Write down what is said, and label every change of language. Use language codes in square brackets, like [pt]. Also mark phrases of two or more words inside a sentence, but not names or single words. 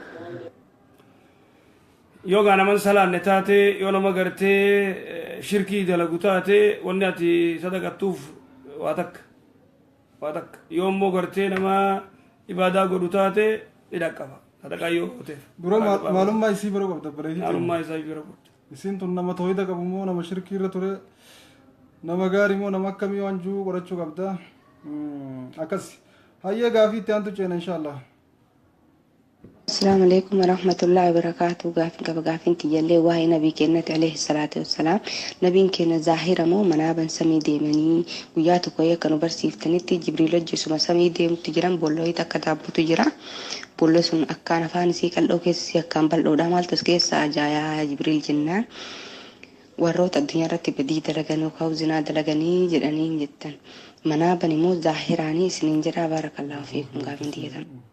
[om] Yoo gaa naman salaanne taate yoo nama gartee shirkii dalagu taate wanni ati sadaqattuuf waa takka yoo immoo gartee nama ibaadaa godhu taate hidha qaba sadaqaa yoo gooteef. Dura maalummaa isii bira qabda bareedii. Maalummaa isaa bira qabda. Isin tun nama tooyida qabu moo nama shirkii irra ture nama gaarii moo nama akkamii waan jiru qorachuu qabda akkas hayyee gaafii itti aantu ceena inshaallah. [ar] السلام عليكم ورحمة الله وبركاته. [om] Gaafin qaba gaafin kiyyallee waa'ee nabii keenyatti [ar] عليه الصلاة والسلام [om] nabiin keenya zaahira moo manaaban samii deemanii guyyaa tokko akka nu barsiiftanitti jibriil hojjesuma samii deemutti jiran bollooyit akka daabbutu jira bollo sun akkaan afaan isii qal'oo keessi akkaan bal'oodha maaltu as keessa ajaayaa jibriil jennaan warroota addunyaa irratti badii dalagan yookaan zinaa dalaganii jedhanii jettan manaaban immoo zaahiraanii isiniin jedhaa [ar] بارك الله فيكم [om] gaafin diyyatan.